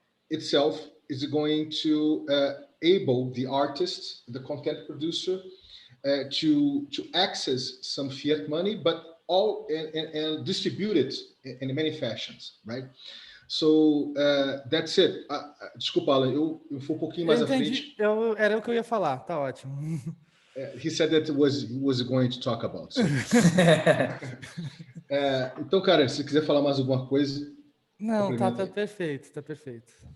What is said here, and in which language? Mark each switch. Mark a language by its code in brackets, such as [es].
[en] itself is going to enable the artist, the content producer, to access some fiat money, but all and distribute it in many fashions, right? So that's it. [pt] Desculpa, Alan, eu fui um pouquinho mais à frente. Era o que eu ia falar, tá ótimo. [en] He said that was going to talk about. So. [pt] Então, cara, se quiser falar mais alguma coisa. Não, tá perfeito, tá perfeito.